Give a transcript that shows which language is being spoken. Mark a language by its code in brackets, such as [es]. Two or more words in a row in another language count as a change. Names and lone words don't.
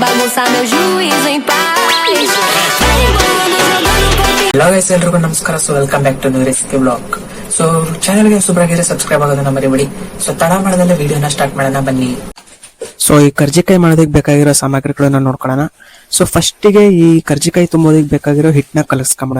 [pt] descansar meu juízo em paz. Vai embolando, jogando um pouquinho. [en] Hello guys, [kn] ಎಲ್ರಿಗೂ ನಮಸ್ಕಾರ. [en] So welcome back to new recipe blog. [kn] ಸೊ ಚಾನಲ್ಗೆ ಹೊಸಬರಾಗಿದ್ರೆ ಸಬ್ಸ್ಕ್ರೈಬ್ ಆಗೋದನ್ನ ಮರಿಬೇಡಿ. ಸೊ ತಡ ಮಾಡದಲ್ಲೇ ವಿಡಿಯೋನ ಸ್ಟಾರ್ಟ್ ಮಾಡೋಣ ಬನ್ನಿ. ಸೊ ಈ ಕರ್ಜಿಕಾಯಿ ಮಾಡೋದಕ್ಕೆ ಬೇಕಾಗಿರೋ ಸಾಮಗ್ರಿಗಳನ್ನ ನೋಡ್ಕೊಳ್ಳೋಣ. ಸೊ ಫಸ್ಟಿಗೆ ಈ ಕರ್ಜಿಕಾಯಿ ತುಂಬೋದಕ್ಕೆ ಬೇಕಾಗಿರೋ ಹಿಟ್ಟನ್ನ ಕಲಸ್ಕೊಂಬಿಡೋಣ.